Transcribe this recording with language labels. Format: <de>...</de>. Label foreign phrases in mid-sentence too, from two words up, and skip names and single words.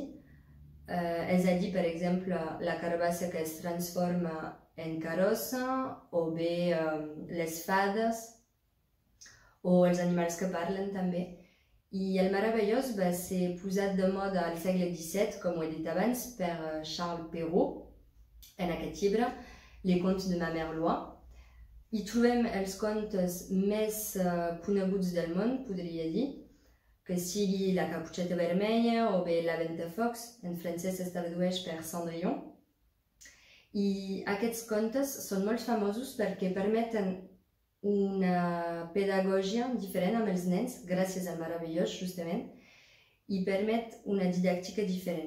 <ca>És a dir, per exemple, la carbassa que es transforma en carrossa, o bé les fades, o els animals que parlen també. I el meravellós va ser posat de moda al segle XVII, com ho he dit abans, per Charles Perrault, en aquest llibre, Les contes de ma mère Loi. Hi trobem els contes més coneguts del món, podria dir, que sigui La Caputxeta Vermella o bé La Ventafocs, en francès es tradueix per Cendrillon. I aquests contes són molt famosos perquè permeten una pedagogia diferent amb els nens, gràcies al meravellós, justament, i permet una didàctica diferent.</ca>